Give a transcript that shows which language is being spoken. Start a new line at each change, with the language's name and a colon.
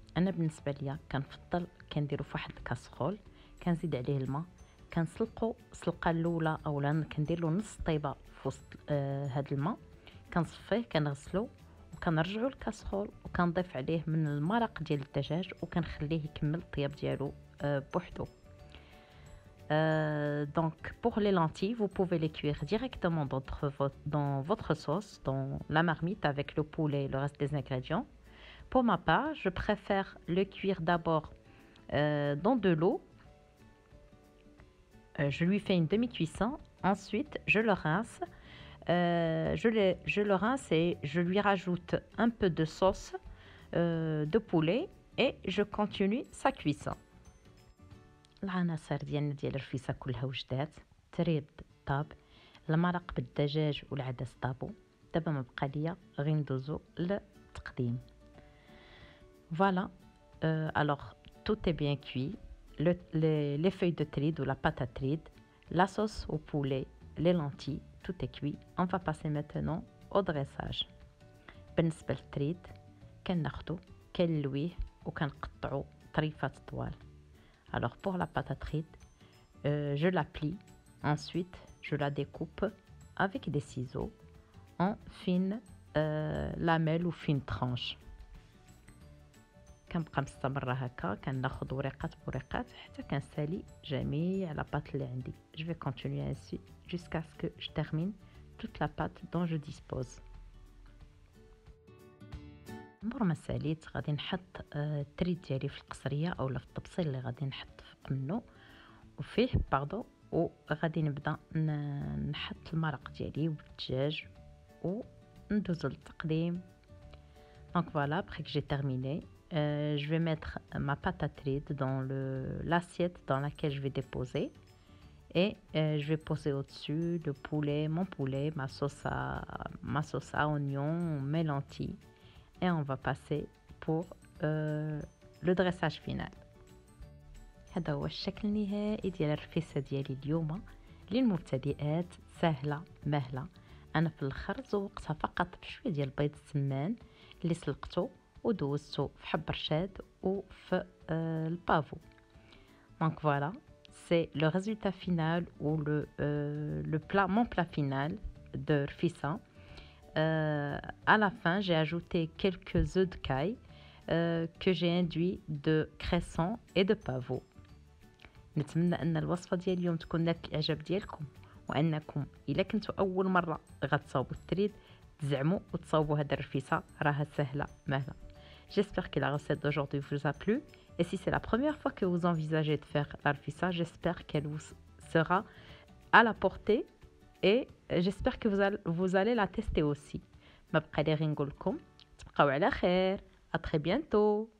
Arabic: انا بالنسبه ليا كنفضل كنديرو في واحد الكاسرول، كنزيد عليه الماء، كنسلقو السلقه الاولى اولا كندير له نص طيبه في وسط هذا الماء، كنصفيه كنغسلو وكنرجعو الكاسرول وكنضيف عليه من المرق ديال الدجاج وكنخليه يكمل الطياب ديالو بوحدو.
French: Donc pour les lentilles, vous pouvez les cuire directement dans votre sauce, dans la marmite avec le poulet et le reste des ingrédients. Pour ma part, je préfère le cuire d'abord dans de l'eau. Je lui fais une demi-cuisson. Ensuite, je le rince. Je le rince et je lui rajoute un peu de sauce de poulet et je continue sa cuisson.
Arabic: العناصر ديالنا ديال الرفيسه كلها وجدات، التريد طاب، المرق بالدجاج والعدس طابو. دابا ما بقى ليا غير ندوزو للتقديم.
French: Voilà, alors tout est bien cuit, les feuilles de tride ou la pâte à tride, la sauce au poulet, les lentilles, tout est cuit. On va passer maintenant au dressage.
Arabic: بالنسبه للتريد كناخدو كنلويه وكنقطعو طريفات طوال.
French: Alors pour la pâte à tride, je la plie, ensuite je la découpe avec des ciseaux en fines lamelles ou fines tranches.
Arabic: كنبقى مستمره هكا كناخذ وريقات بوريقات حتى كنسالي جميع لاباط اللي عندي.
French: Je vais continuer ainsi jusqu'à ce que je termine toute la pâte dont je dispose.
Arabic: مور ما ساليت غادي نحط التريد ديالي في القصريه اولا في الطبسيل اللي غادي نحط فوق منه وفيه باردو، وغادي نبدا نحط المرق ديالي والدجاج وندوز للتقديم.
French: Donc voilà, après que j'ai terminé, je vais mettre ma pâte à tride dans l'assiette dans laquelle je vais déposer et je vais poser au-dessus le poulet, mon poulet, ma sauce à oignon, mes lentilles. Et on va passer pour le dressage final.
Arabic: هذا هو الشكل النهائي ديال الرفيسه ديالي اليوم للمبتدئات، سهلة مهلة. انا في الاخر زوقتها فقط بشويه ديال البيض السمان اللي سلقته ودوزته في حب رشاد وفي البافو.
French: دونك فوالا c'est le résultat final ou le plat, mon plat final de rfissa. À la fin, j'ai ajouté quelques œufs de caille que j'ai induits de cresson et de pavot.
Arabic: نتمنى ان الوصفه ديال اليوم تكون نالت الاعجاب ديالكم، وانكم الا كنتوا اول مره غتصاوبوا التريد تزعموا وتصاوبوا هذه الرفيسه، راها سهله مهله.
French: J'espère que la recette d'aujourd'hui vous a plu, et si c'est la première fois que vous envisagez de faire la rfissa, j'espère qu'elle vous sera à la portée, et j'espère que vous allez la tester aussi.
Arabic: ما بقى لي غير نقول لكم تبقاو على خير.
French: à très bientôt.